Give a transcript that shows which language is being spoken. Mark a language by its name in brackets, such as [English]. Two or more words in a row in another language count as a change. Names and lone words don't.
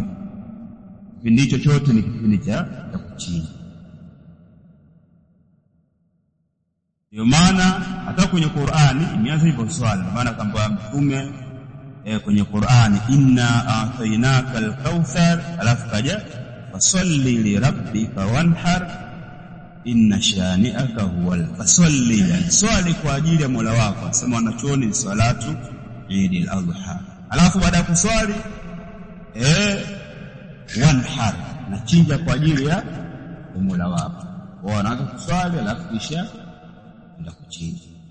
[Swahili] Kipindi hicho chote ni kipindi cha kuchinja. Ndio maana hata kwenye Qur'ani imeanza hivyo swala, maana kwamba Mtume kwenye Qur'ani, [Arabic] إنا أعطيناك الكوثر, [Swahili] alafu kaja [Arabic] فصل لربك وانحر إن شانئك هو فصل, [Swahili] swali kwa ajili ya Mola wako. Asema wanachuoni ni [Arabic] صلاة عيد الأضحى. [Swahili] Alafu baada ya kuswali wanhar, na chinja kwa ajili ya Mola wako. Wanaanza kuswali alafu kisha ndio kuchinja.